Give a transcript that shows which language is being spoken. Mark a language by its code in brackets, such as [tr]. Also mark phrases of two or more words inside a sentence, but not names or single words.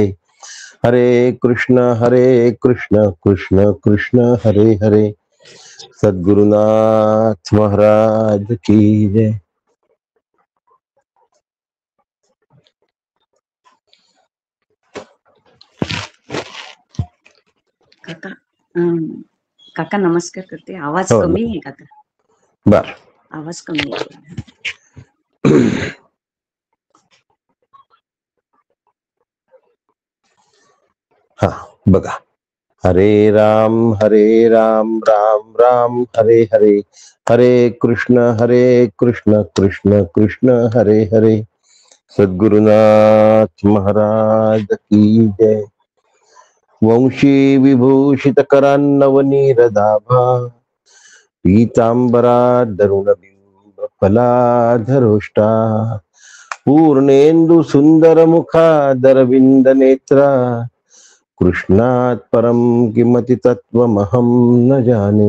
[sa] हरे कृष्ण कृष्ण कृष्ण हरे हरे. [hi] सद्गुरुनाथ महाराज की जय. [mr] काका नमस्कार करते. आवाज कमी आहे काका. बर, आवाज कमी आहे. हा बघा. [sa] हरे राम राम राम हरे हरे. हरे कृष्ण कृष्ण कृष्ण हरे हरे. [hi] सद्गुरुनाथ महाराज की जय. [sa] वंशी विभूषित करान्नवनीरदाभा पीतांबरा दरुणबिंब फलाधरोष्टा पूर्णेन्दु सुंदर मुखादरविंद नेत्रा कृष्णात् परम किमति तत्त्वमहं न जाने.